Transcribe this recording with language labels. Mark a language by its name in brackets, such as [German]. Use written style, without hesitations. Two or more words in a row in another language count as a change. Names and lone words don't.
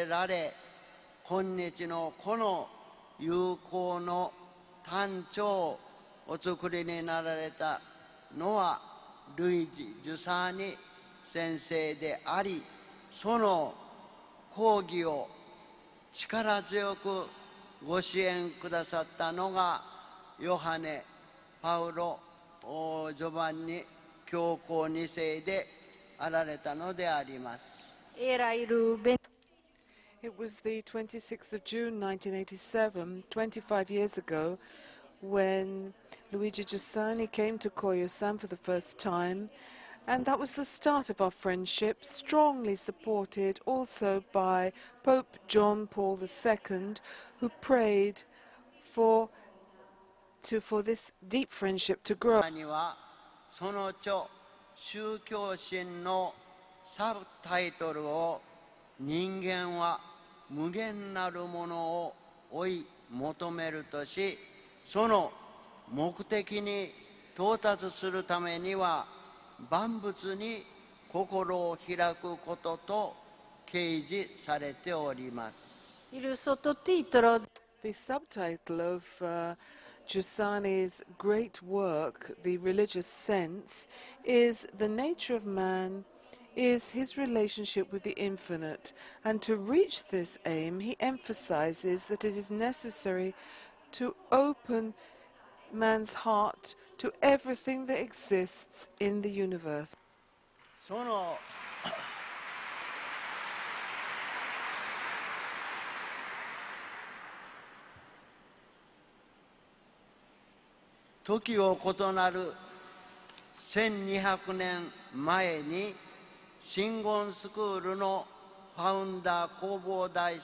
[Japanese] られ、今日のこの友好の端緒をお作りになられたのはルイジ・ジュサーニ先生であり、その講義を力強くご支援くださったのがヨハネ・パウロ・ジョバンニ教皇2世であられたのであります。 [Italian] era il [English] It was the 26th of June 1987, 25 years ago, when Luigi Giussani came to Koyo-san for the first time, and that was the start of our friendship, strongly supported also by Pope John Paul II, who prayed for this deep friendship to grow. [Japanese] にはその著宗教心のサブタイトルを人間は無限なるものを追い求めるとし、その目的に到達するためには万物に心を開くことと掲示されております。 [Italian] il sottotitolo [English] The subtitle of Giussani's great work, The Religious Sense, is The Nature of Man is his relationship with the infinite, and to reach this aim he emphasizes that it is necessary to open man's heart to everything that exists in the universe. [Japanese] その時を異なる1200年前に真言スクールのファウンダー弘法大